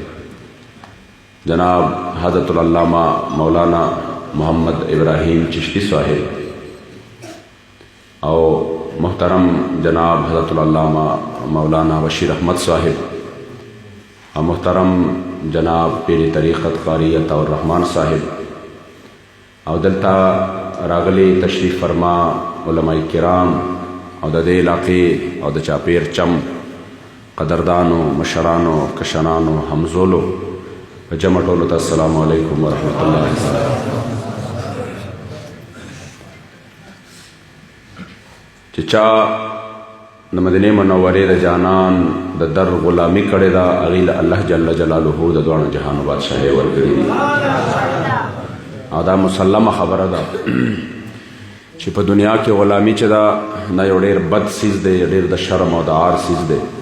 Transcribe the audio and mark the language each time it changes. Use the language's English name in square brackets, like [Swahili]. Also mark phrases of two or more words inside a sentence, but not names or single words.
[Urdu] جناب حضرت العلامہ مولانا محمد ابراہیم چشتی صاحب، اور محترم جناب حضرت العلامہ مولانا بشیر احمد صاحب اور محترم جناب پیر طریقت قاری عطاء الرحمن صاحب اور [Pashto] دلتا راغلی تشریف فرما علماء کرام اور د دې علاقې او د چاپیر چم قدردانو مشرانو کشنانو همزولو جمع ټولو ته [Arabic] السلام علیکم ورحمۃ اللہ وبرکاتہ. [Pashto] چې چا د مدینې منورې د جانان د در غلامي کړې ده هغې له الله [Arabic] جل جلاله [Pashto] د دواړو جهانو بادشاهۍ ورکړي دي او دا مسلمه خبره ده چې په دنیا کې غلامي چې ده دا یو ډېر بد څیز دی ډېر د شرم او د عار څیز دی